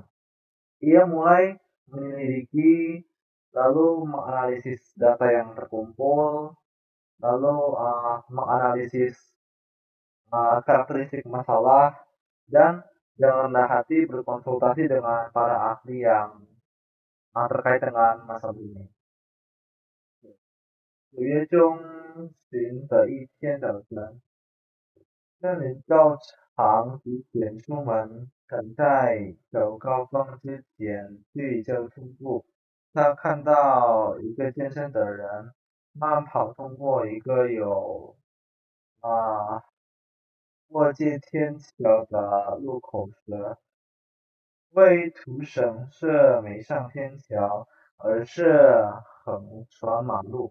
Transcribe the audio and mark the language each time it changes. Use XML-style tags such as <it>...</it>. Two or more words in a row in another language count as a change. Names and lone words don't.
<id>Ia mulai menyelidiki, lalu menganalisis data yang terkumpul, lalu menganalisis karakteristik masalah, dan dengan rendah hati berkonsultasi dengan para ahli yang terkait dengan masalah ini.</id> <zh>9月中旬的一天早晨，森林照常几点出门，赶在早高峰之前去交通部。他看到一个健身的人慢跑通过一个有过界天桥的路口时，为图省事没上天桥，而是横穿马路。</zh>